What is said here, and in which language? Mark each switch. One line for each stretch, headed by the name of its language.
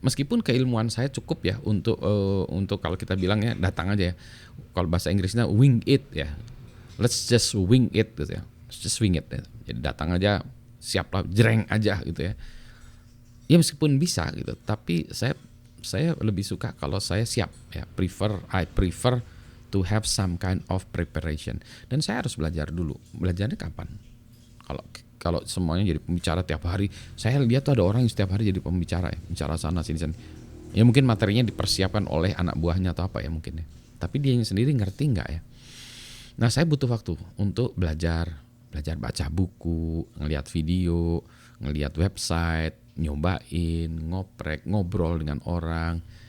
Indonesian: Meskipun keilmuan saya cukup ya untuk kalau kita bilang ya datang aja ya. Kalau bahasa Inggrisnya
English: wing it ya. Let's just wing it
Indonesian: gitu ya.
English: Let's just wing it ya.
Indonesian: Jadi datang aja, siaplah, jreng aja gitu ya. Ya meskipun bisa gitu, tapi saya lebih suka kalau saya siap ya.
English: I prefer to have some kind of preparation.
Indonesian: Dan saya harus belajar dulu. Belajarnya kapan? Kalau semuanya jadi pembicara tiap hari, saya lihat tuh ada orang yang setiap hari jadi pembicara ya, bicara sana sini. Ya mungkin materinya dipersiapkan oleh anak buahnya atau apa ya mungkin ya. Tapi dia sendiri ngerti nggak ya? Nah, saya butuh waktu untuk belajar baca buku, ngelihat video, ngelihat website, nyobain, ngoprek, ngobrol dengan orang.